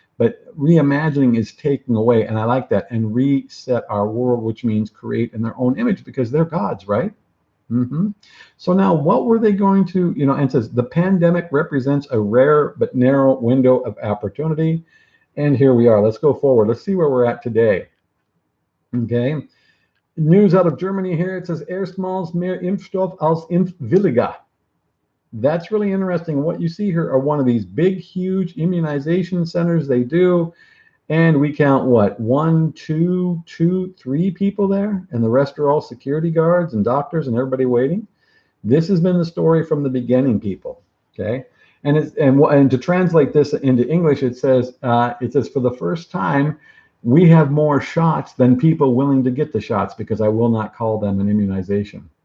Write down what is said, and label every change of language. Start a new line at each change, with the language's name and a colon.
English: But reimagining is taking away, and I like that. And reset our world, which means create in their own image, because they're gods, right? Mm-hmm. So now, what were they going to, and it says the pandemic represents a rare but narrow window of opportunity. And here we are. Let's go forward. Let's see where we're at today. Okay. News out of Germany here. It says
German: erstmals mehr Impfstoff als Impfwilliger.
English: That's really interesting. What you see here are one of these big, huge immunization centers they do. And we count what? 1, 2, 2, 3 people there, and the rest are all security guards and doctors and everybody waiting. This has been the story from the beginning, people. Okay, and to translate this into English, it says for the first time, we have more shots than people willing to get the shots, because I will not call them an immunization.